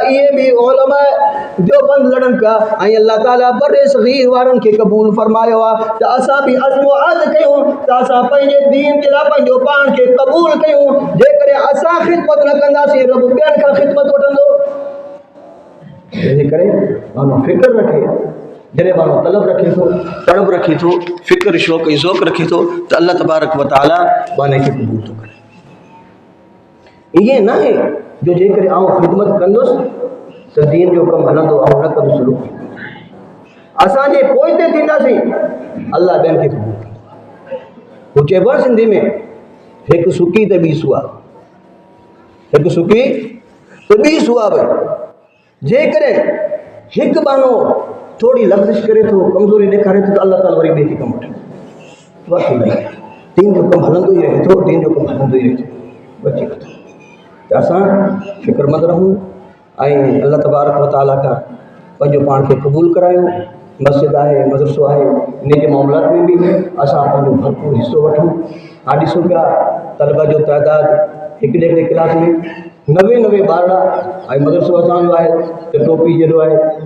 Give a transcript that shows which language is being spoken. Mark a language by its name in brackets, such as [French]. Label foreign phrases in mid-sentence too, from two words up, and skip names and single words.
[Sindhi] इहे बि उलमा देवबंद लड़नि पिया ऐं अल्लाह ताला बर्रे सग़ीर वारनि खे क़बूल फरमायो आहे त असां बि अज़्म अहद कयूं त असां पंहिंजे दीन जे लाइ पंहिंजो पाण खे क़बूल कयूं। जेकॾहिं असां ख़िदमत न कंदासीं रब ॿियनि खां ख़िदमत वठंदो। तंहिंजे करे माण्हू फ़िक्र रखे, जॾहिं माण्हू तलब रखे थो, तड़ब रखे थो, फ़िक्र शौक़ ऐं ज़ौक़ रखे थो त [Arabic] الله تبارك و تعالى [Sindhi] बाने खे क़बूल थो करे। ईअं न आहे जो जेकॾहिं आउं ख़िदमत कंदुसि त दीन जो कमु हलंदो ऐं न कंदुसि रुक। असांजे पोइ ते थींदासीं अल्लाह ॿियनि खे क़बूल कंदो। हू चइबो आहे सिंधी में हिकु सुकी त ॿी सुआ, हिकु सुकी त ॿी सुआ भई। जेकॾहिं हिकु बानो थोरी लफ़्ज़िश करे थो, कमज़ोरी ॾेखारे थो त अल्लाह ताला वरी ॿिए खे कमु वठंदो। बाक़ी न, दीन जो कमु हलंदो ई रहे थो, दीन जो कमु हलंदो ई रहे थो। बची नथो त असां फ़िक्रमंद रहूं ऐं [Arabic] الله تبارك و تعالى [Sindhi] खां पंहिंजो पाण खे क़बूल करायूं। मस्जिद आहे, मदरसो आहे, इन जे मामलात में भी असां पंहिंजो भरपूर हिस्सो वठूं। हाणे ॾिसूं पिया तलबा जो तइदाद हिकिड़े हिकिड़े क्लास में 90 ॿार ऐं मदरसो असांजो आहे त टोपी जहिड़ो आहे।